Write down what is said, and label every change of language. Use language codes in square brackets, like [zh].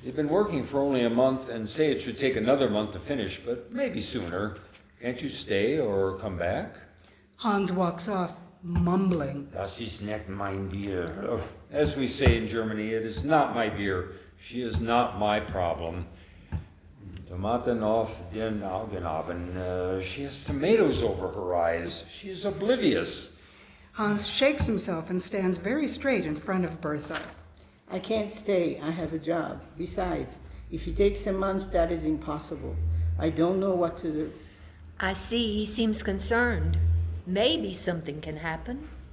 [en] You've been working for only a month and say it should take another month to finish, but maybe sooner. Can't you stay or come back? Hans walks off, mumbling. [de] Das ist nicht mein Bier. [en] Oh, as we say in Germany, it is not my beer. She is not my problem. [de] Tomaten auf den Augen haben. [en] She has tomatoes over her eyes. She is oblivious. Hans shakes himself and stands very straight in front of Bertha. I can't stay. I have a job. Besides, if it takes a month, that is impossible. I don't know what to do. I see he seems concerned. Maybe something can happen.